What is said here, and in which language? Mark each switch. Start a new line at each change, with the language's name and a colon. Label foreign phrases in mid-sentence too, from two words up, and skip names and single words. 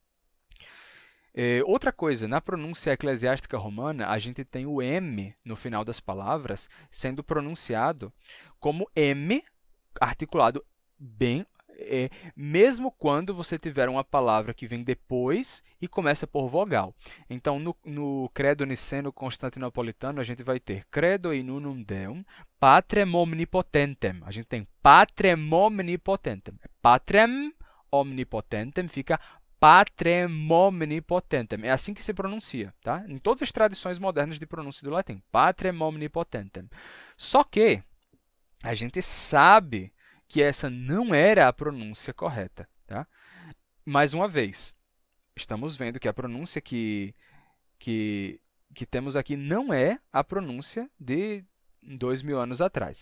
Portuguese: Outra coisa, na pronúncia eclesiástica romana, a gente tem o M no final das palavras sendo pronunciado como M, articulado bem, mesmo quando você tiver uma palavra que vem depois e começa por vogal. Então, no credo niceno-constantinopolitano, a gente vai ter
Latin: credo in unum Deum, patrem omnipotentem.
Portuguese: A gente tem
Latin: patrem omnipotentem. Patrem omnipotentem fica patrem omnipotentem.
Portuguese: É assim que se pronuncia, tá? Em todas as tradições modernas de pronúncia do latim.
Latin: Patrem omnipotentem.
Portuguese: Só que a gente sabe que essa não era a pronúncia correta, tá? Mais uma vez, estamos vendo que a pronúncia que temos aqui não é a pronúncia de 2000 anos atrás.